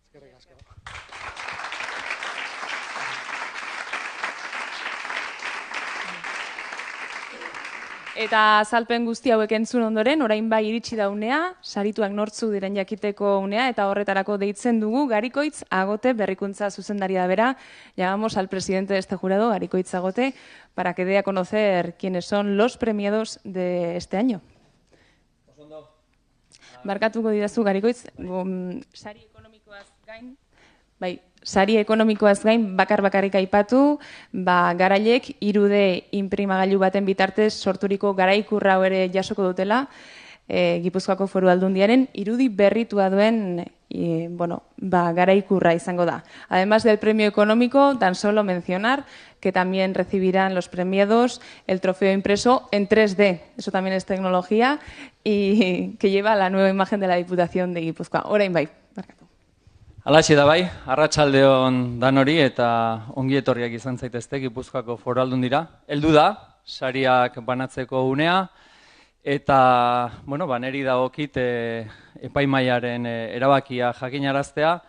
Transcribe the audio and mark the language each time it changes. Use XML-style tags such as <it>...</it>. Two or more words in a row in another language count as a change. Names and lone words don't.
<eu>Eta azalpen guzti hauek entzun ondoren, orain bai iritsi da unea, sarituak nortzu diren jakiteko unea, eta horretarako deitzen dugu Garikoitz Agote berrikuntza zuzendaria bera.</eu> <es>Llamamos al presidente de este jurado, Garikoitz Agote, para que dé a conocer quiénes son los premiados de este año.</es> <eu>Barkatuko didazu, Garikoitz, sari ekonomikoaz gain, sari ekonomikoaz gain bakarrik aipatu, garailek 3D inprimagailu baten bitartez sorturiko garaikurra ere jasoko dutela, Gipuzkoako Foru Aldundiaren irudi berritua duen garaikurra izango da.</eu> <es>Además del premio económico, tan solo mencionar que también recibirán los premiados el trofeo impreso en 3D. Eso también es tecnología y que lleva la nueva imagen de la Diputación de Gipuzkoa.</es> <eu>Orain bai. Alaxe da bai, arratsaldeon danori eta ongi etorriak izan zaitezte Gipuzkoako Foru Aldundira. Heldu da, sariak banatzeko unea, eta, neri dagokit epaimahaiaren erabakia jakinaraztea.</eu>